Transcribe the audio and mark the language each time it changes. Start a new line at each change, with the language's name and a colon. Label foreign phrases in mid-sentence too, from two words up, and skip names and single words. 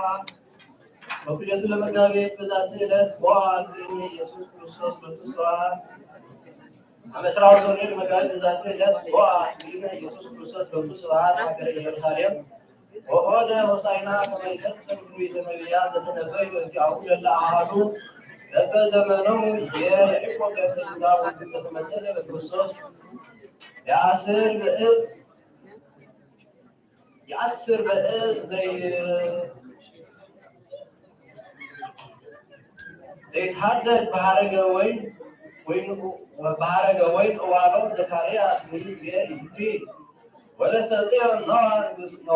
Geez: በኩሌቱ ለመጋቢት በዛቲ ዕለት ቦአ እግዚእነ ኢየሱስ ክርስቶስ ሎቱ ስብሐት አመ ዕስራ ወሰኑይ ለመጋቢት በዛቲ ዕለት ቦአ እግዚእነ ኢየሱስ ክርስቶስ ሎቱ ስብሐት ሀገረ ኢየሩሳሌም ወሆደ ሆሳዕና ከመ ይፈጽም ትንቢተ ነቢያት ዘተነበዩ በእንቲአሁ ለእለ አሐዱ በበዘመኖሙ የያዕቆብ ገብተ ይሁዳ ወልዱ ዘተመሰለ በክርስቶስ የአስር በዕፅ ዘይትሃደድ በሃረገ ወይን እዋለው ዘካርያስ ይትሪ ወለተ ጽዮን ነዋ